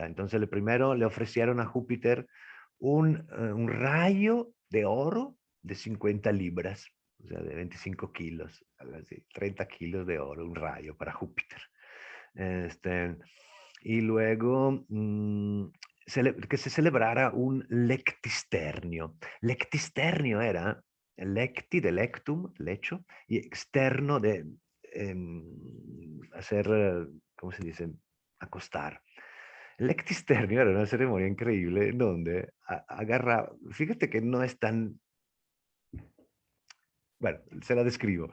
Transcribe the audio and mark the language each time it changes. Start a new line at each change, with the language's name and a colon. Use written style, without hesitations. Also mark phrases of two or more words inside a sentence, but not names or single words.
Spanish: Entonces, primero le ofrecieron a Júpiter un rayo de oro de 50 libras, o sea, de 25 kilos, algo así, 30 kilos de oro, un rayo para Júpiter. Este, y luego que se celebrara un lectisternio. Lectisternio era lecti de lectum, lecho, y externo de hacer, ¿cómo se dice? Acostar. El lectisternio era una ceremonia increíble en donde agarraba, fíjate que no es tan, bueno, se la describo.